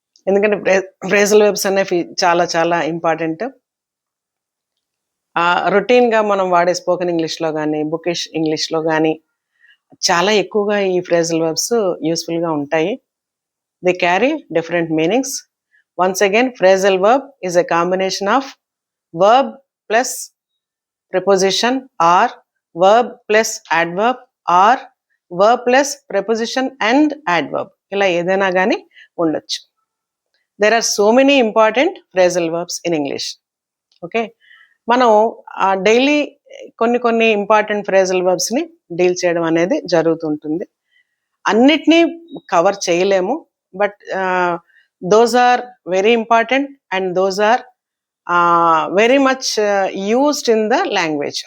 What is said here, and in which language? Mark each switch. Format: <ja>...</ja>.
<te>ఎందుకంటే phrasal verbs అనేవి చాలా చాలా ఇంపార్టెంట్. రొటీన్గా మనం వాడే స్పోకెన్ ఇంగ్లీష్లో కానీ బుకిష్ ఇంగ్లీష్లో కానీ చాలా ఎక్కువగా ఈ ఫ్రేజల్ వర్బ్స్ యూస్ఫుల్గా ఉంటాయి.</te> <en>They carry different meanings. Once again, phrasal verb is a combination of verb plus preposition or verb plus adverb or verb plus preposition and adverb.</en> <te>ఇలా ఏదైనా కానీ ఉండొచ్చు.</te> <en>There are so many important phrasal verbs in English.</en> <te>Okay, మనం daily కొన్ని important phrasal వర్బ్స్ని deal చేయడం అనేది జరుగుతుంటుంది. అన్నిటినీ కవర్ చేయలేము,</te> <en>But those are very important and those are very much used in the language.</en>